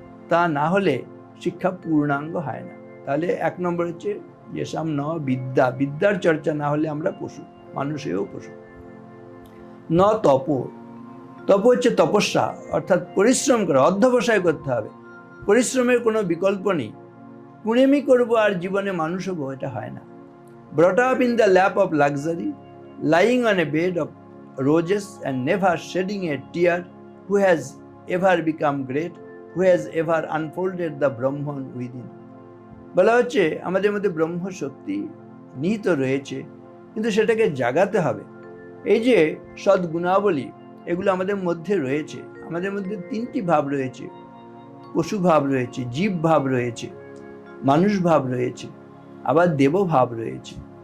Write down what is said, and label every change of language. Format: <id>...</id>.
<bn>তা না হলে শিক্ষা পূর্ণাঙ্গ হয় না। তাহলে 1 নম্বর হচ্ছে</bn> <sa>যেসাম ন বিদ্যা,</sa> <bn>বিদ্যার চর্চা না হলে আমরা পশু, মানুষেও পশু।</bn> <sa>ন তপ,</sa> <bn>তপ হচ্ছে তপস্যা, অর্থাৎ পরিশ্রম করা, অধ্যবসায় করতে হবে। পরিশ্রমের কোনো বিকল্প নেই। কুড়েমি করবো আর জীবনে মানুষ হবো, এটা হয় না।</bn> <en>brought up in the lap of luxury, lying on a bed of roses and never shedding a tear, who has ever become great, who has ever unfolded the Brahman within.</en> <bn>বলা হচ্ছে আমাদের মধ্যে ব্রহ্ম শক্তি নিহিত রয়েছে, কিন্তু সেটাকে জাগাতে হবে। এই যে সদ্গুণাবলী, এগুলো আমাদের মধ্যে রয়েছে। আমাদের মধ্যে 3টি ভাব রয়েছে, পশু ভাব রয়েছে, জীব ভাব রয়েছে, মানুষ ভাব রয়েছে, আবার দেব ভাব রয়েছে।</bn>